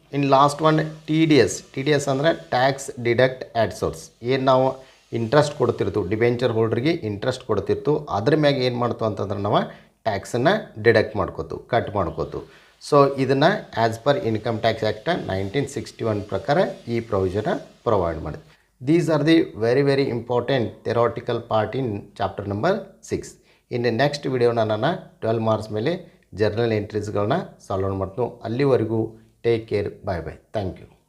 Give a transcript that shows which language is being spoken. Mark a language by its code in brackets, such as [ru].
[kn] ಇನ್ನು last one TDS ಅಂದರೆ tax deduct at source. ಏನು ನಾವು ಇಂಟ್ರೆಸ್ಟ್ ಕೊಡ್ತಿರ್ತೀವಿ ಡಿಬೆಂಚರ್ ಹೋಲ್ಡ್ರಿಗೆ ಇಂಟ್ರೆಸ್ಟ್ ಕೊಡ್ತಿರ್ತೀವಿ, ಅದ್ರ ಮ್ಯಾಗ ಏನು ಮಾಡ್ತೀವಿ ಅಂತಂದ್ರೆ ನಾವು ಟ್ಯಾಕ್ಸನ್ನು ಡಿಡಕ್ಟ್ ಮಾಡ್ಕೋತೀವಿ, ಕಟ್ ಮಾಡ್ಕೋತೀವಿ. ಸೊ ಇದನ್ನು as per income tax act 1961 ಪ್ರಕಾರ ಈ ಪ್ರೊವಿಷನ್ ಪ್ರೊವೈಡ್ ಮಾಡಿದೆ. [en] These are the very important theoretical part in chapter number 6. [kn] ಇನ್ನು ನೆಕ್ಸ್ಟ್ ವಿಡಿಯೋನ ನಾನು 12 ಮಾರ್ಕ್ಸ್ ಮೇಲೆ ಜರ್ನಲ್ ಎಂಟ್ರೀಸ್ಗಳನ್ನ ಸಾಲ್ವ್ ಮಾಡ್ತೀನಿ. ಅಲ್ಲಿವರೆಗೂ [en] Take care, bye. Thank you.